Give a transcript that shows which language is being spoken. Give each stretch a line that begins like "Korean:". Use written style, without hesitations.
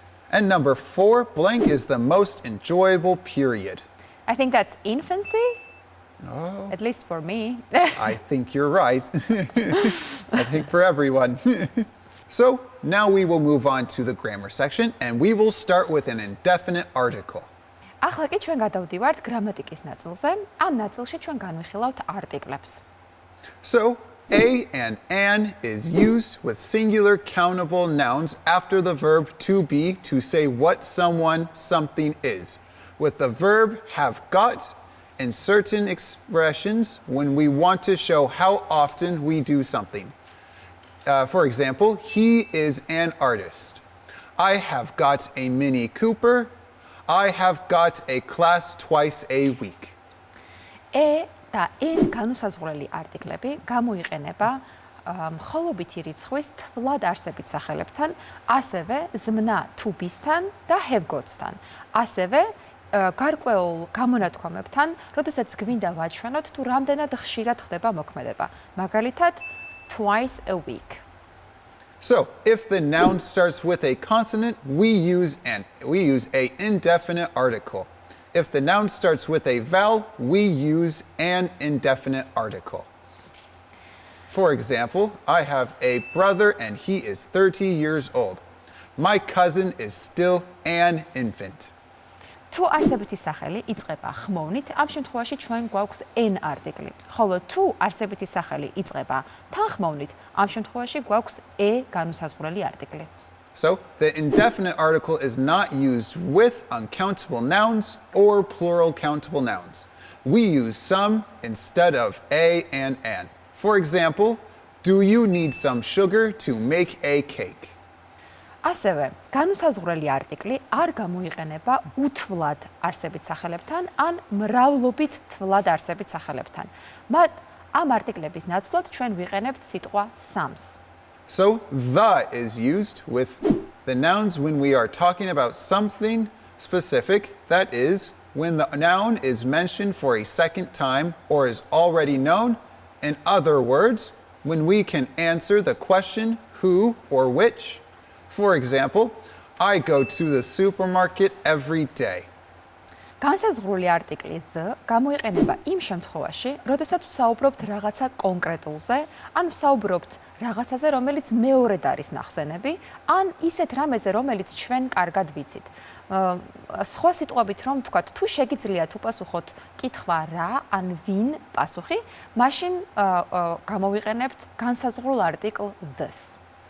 English: And number 4, blank is the most enjoyable period. I think that's infancy. Oh, At least for me. I think you're right. I think for everyone. So now we will move on to the grammar section, and we will start with an indefinite article.
Georgian: ახლა კი ჩვენ გადავდივართ გრამატიკის ნაწილზე. ამ ნაწილში ჩვენ განვიხილავთ არტიკლებს.
English: So a and an is used with singular countable nouns after the verb to be to say what someone, something is. With the verb have got in certain expressions when we want to show how often we do something. For example, he is an artist. I have got a Mini Cooper. I have got a class twice a week.
Georgian: E და n განუსაზღვრელი არტიკლები გამოიყენება მხოლობითი რიცხვის თვლად არსებით სახელებთან, ასევე ზმნა
English: to be-
Georgian: სთან და
English: have got-
Georgian: სთან. ასევე გარკვეულ გამონათქვამებთან, როდესაც გვინდა ვაჩვენოთ თუ რამდენად ხშირად ხდება მოქმედება. მაგალითად,
English: twice a week. So, if the noun starts with a consonant, we use a indefinite article. if the noun starts with a vowel, we use an indefinite article. For example, I have a brother and he is 30 years old. My cousin is still an infant.
Georgian: თუ არსებითი სახელი იწყება ხმოვნით, ამ შემთხვევაში ჩვენ გვაქვს n არტიკლი. ხოლო თუ არსებითი სახელი იწყება თანხმოვნით, ამ შემთხვევაში გვაქვს e განუსაზღვრელი არტიკლი.
English: So, the indefinite article is not used with uncountable nouns or plural countable nouns. We use some instead of a and an. For example, do you need some sugar to make a cake?
Georgian: ასევე, განუსაზღვრელი არტიკლი არ გამოიყენება უთვლად არსებით სახელებთან ან მრავლობით თვლად არსებით სახელებთან. ამ არტიკლების ნაცვლად ჩვენ ვიყენებთ სიტყვა სამს.
English: So, the is used with the nouns when we are talking about something specific. That is, when the noun is mentioned for a second time or is already known. In other words, when we can answer the question who or which. For example, I go to the supermarket every day.
Georgian: განსაზღვრული არტიკლი the გამოიყენება იმ შემთხვევაში, როდესაც ვსაუბრობთ რაღაცა კონკრეტულზე, ან ვსაუბრობთ რაღაცაზე, რომელიც მეორედ არის ნახსენები, ან ისეთ რამეზე, რომელიც ჩვენ კარგად ვიცით. სხვა სიტყვებით რომ ვთქვათ, თუ შეგიძლიათ უპასუხოთ კითხვა რა ან ვინ პასუხი, მაშინ გამოვიყენებთ განსაზღვრულ არტიკლ this.